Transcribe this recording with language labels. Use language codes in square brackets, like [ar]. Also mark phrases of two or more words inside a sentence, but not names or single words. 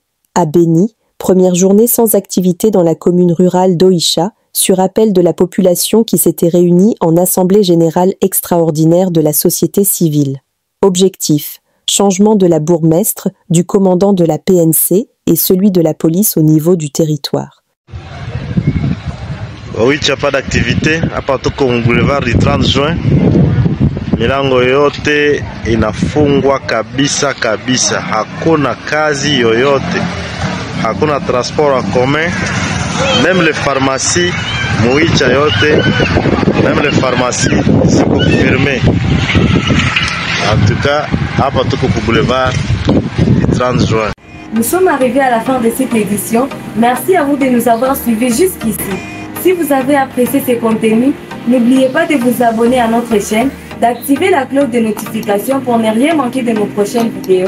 [fr] À Beni, première journée sans activité dans la commune rurale d'Oicha, sur appel de la population qui s'était réunie en assemblée générale extraordinaire de la société civile. Objectif. Changement de la bourgmestre, du commandant de la PNC et celui de la police au niveau du territoire. Oui, il n'y a pas d'activité, à part au boulevard du 30 juin. [sw] milango yote inafungwa kabisa kabisa, hakuna kazi yoyote, hakuna [fr] transport en commun, même les pharmacies [sw] muicha yote, [fr] même les pharmacies [sw] ziko fermées. [fr] En tout cas, [sw] hapa tuko ku boulevard du 30 juin. [fr] Nous sommes arrivés à la fin de cette édition. Merci à vous de nous avoir suivis jusqu'ici. Si vous avez apprécié ces contenus, n'oubliez pas de vous abonner à notre chaîne, d'activer la cloche de notification pour ne rien manquer de nos prochaines vidéos.